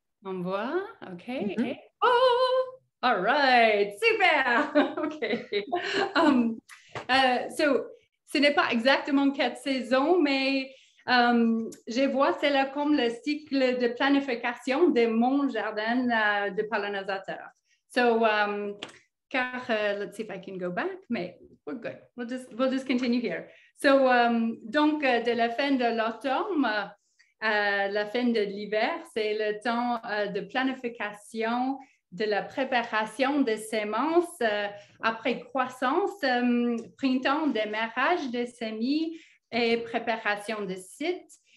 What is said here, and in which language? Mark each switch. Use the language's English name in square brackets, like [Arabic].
[French] On voit? OK. Mm-hmm. Oh! All right. Super! OK. So, ce n'est pas exactement 4 saisons, mais je vois cela comme le cycle de planification de mon jardin de pollinisateurs. [English] So, car, let's see if I can go back, mais we're good. We'll just continue here. [French] So, donc, de la fin de l'automne à la fin de l'hiver, c'est le temps de planification de la préparation des semences après croissance, printemps, démarrage des semis et préparation des sites.